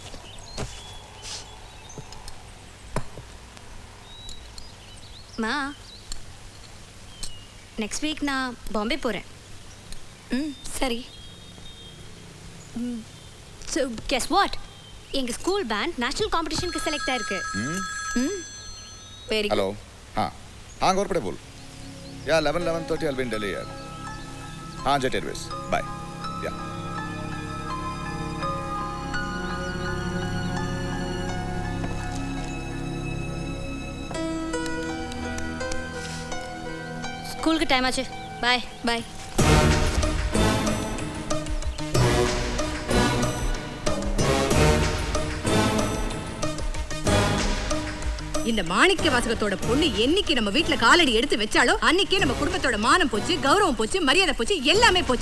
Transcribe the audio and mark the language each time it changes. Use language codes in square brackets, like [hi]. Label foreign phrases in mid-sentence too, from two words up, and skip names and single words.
[ta] மா, [en] next week [ta] நான் பாம்பே போகிறேன். சரி. [en] so guess what, [ta] எங்கள் [en] school band national competitionukku [ta] செலக்ட் ஆயிருக்கு. வெரி [hi] हेलो हाँ हाँ गौरपड़े बोल या 11:30 [en] I'll be in Delhi [hi] यार. हाँ जेट एयरवेज बाय या. [ta] ஸ்கூலுக்கு டைம் ஆச்சு. பாய். பாய். இந்த மாணிக்க வாசகத்தோட பொண்ணு என்னைக்கு நம்ம வீட்டுல காலடி எடுத்து வச்சாலோ அன்னைக்கே நம்ம குடும்பத்தோட மானம் போச்சு, கௌரவம் போச்சு, மரியாதை போச்சு, எல்லாமே போச்சு.